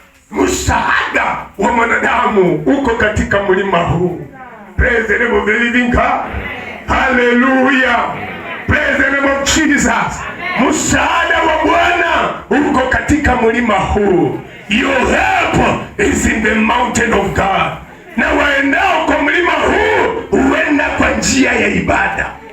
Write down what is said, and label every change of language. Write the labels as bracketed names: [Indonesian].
[Swahili] Msaada wa mwanadamu uko katika mlima huu. [English] Praise the name of the living God. Hallelujah. Praise the name of Jesus. [Swahili] Msaada wa Bwana uko katika mlima huu. [English] Your help is in the mountain of God. [Swahili] Na waendao kwa mlima huu huenda kwa njia ya ibada.